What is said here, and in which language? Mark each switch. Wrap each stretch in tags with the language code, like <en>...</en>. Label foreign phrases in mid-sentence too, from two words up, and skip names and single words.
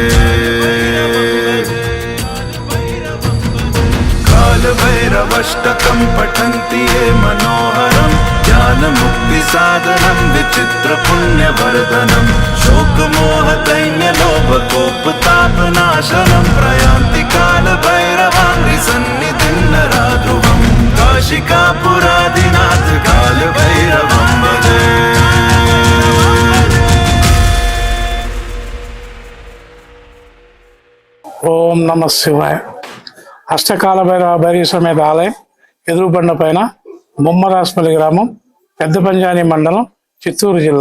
<sa>काल भैरवष्टकं पठन्ति ये मनोहरं ज्ञान मुक्ति साधनं चित्र पुण्य वर्धनम शोक मोह दैन्य लोभ कोप ताप नाशनम प्रयान्ति काल भैरवांग्रि सन्निधिं नराध्रुवम काशिका पुरादिनाथ काल भैरवं भजे। ఓం నమ శివాయ.</sa> <te>అష్టకాల భైరవ భైరవ సమేత ఆలయం ఎదురుబండ పైన బొమ్మరాస్పల్లి గ్రామం, పెద్ద పంజాని మండలం, చిత్తూరు జిల్లా.</te>